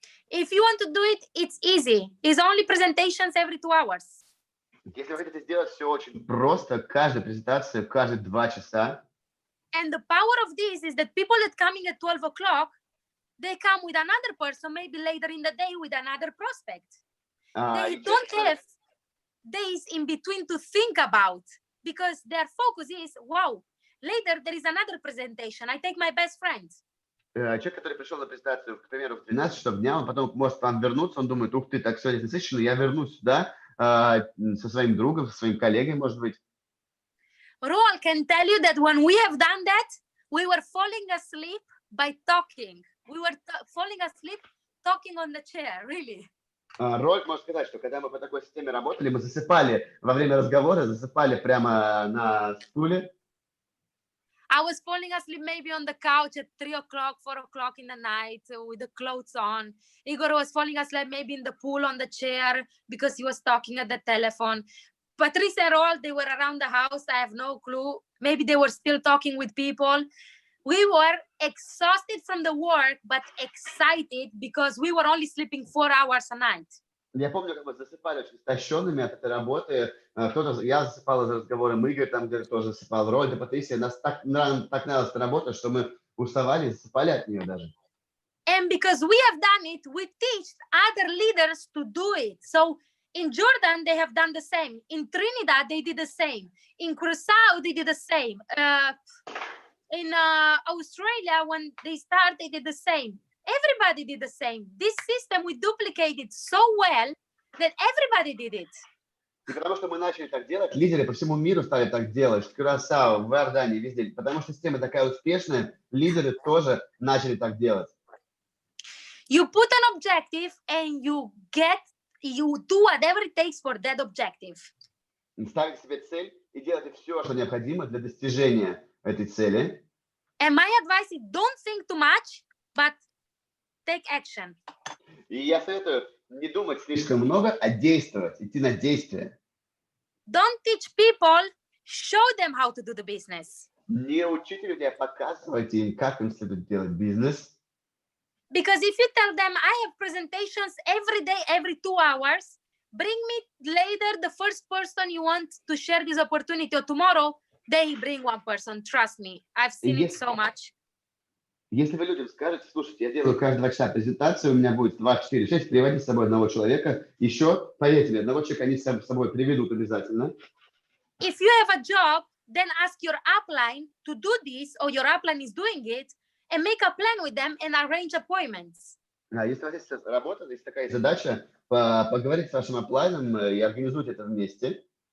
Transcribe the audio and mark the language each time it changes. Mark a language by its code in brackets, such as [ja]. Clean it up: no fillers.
[en] If you want to do it, it's easy. It's only presentations every 2 hours. [ru] Если вы хотите сделать все очень просто, каждая презентация, каждые 2 часа. [en] And the power of this is that people that coming at 12 o'clock, they come with another person, maybe later in the day with another prospect. They don't have days in between to think about, because their focus is, wow, later there is another presentation. I take my best friend. [ru] Человек, который пришел на презентацию, к примеру, в 12 часов дня, он потом может вам вернуться, он думает, ух ты, так сегодня насыщенно, я вернусь сюда со своим другом, со своим коллегой, может быть. [en] Roald can tell you that when we have done that, we were falling asleep by talking. We were falling asleep talking on the chair, really. [ru] Рольд может сказать, что когда мы по такой системе работали, мы засыпали во время разговора, засыпали прямо на стуле. [en] I was falling asleep maybe on the couch at 3 o'clock, 4 o'clock in the night with the clothes on. Igor was falling asleep maybe in the pool on the chair because he was talking at the telephone. Patricia and Roald, they were around the house. I have no clue. Maybe they were still talking with people. We were exhausted from the work, but excited because we were only sleeping 4 hours a night. [ru] Я помню, как мы засыпали очень истощенными от этой работы. Я засыпал из разговора, Игорь там где-то тоже засыпал, Рольда, Патрисия. Нам так нравилась эта работа, что мы уставали и засыпали от нее даже. [en] And because we have done it, we teach other leaders to do it. So in Jordan, they have done the same. In Trinidad, they did the same. In Curacao, they did the same. In Australia, when they started, they did the same. Everybody did the same. This system, we duplicated so well that everybody did it. [ru] И потому что мы начали так делать, лидеры по всему миру стали так делать, в Кюрасао, в Иордании, везде. Потому что система такая успешная, лидеры тоже начали так делать. [en] You put an objective and you do whatever it takes for that objective. [ru] Ставите себе цель и делайте все, что необходимо для достижения этой цели. [en] And my advice is don't think too much, but take action. [ru] И я советую не думать слишком много, а действовать, идти на действие. [en] Don't teach people, show them how to do the business. [ru] Не учите людей, а показывайте им, как им следует делать бизнес. [en] Because if you tell them, I have presentations every day, every 2 hours, bring me later the first person you want to share this opportunity, or tomorrow they bring one person. Trust me, I've seen it so much. [ru] Если вы людям скажете, слушайте, я делаю каждые 2 часа презентацию, у меня будет 2, 4, 6, приводите с собой одного человека. Еще, поверьте мне, одного человека они с собой приведут обязательно. [en] If you have a job, then ask your upline to do this, or your upline is doing it, and make a plan with them and arrange appointments. [ru] Если у вас есть работа, есть такая задача, поговорить с вашим аплайном и организуйте это вместе.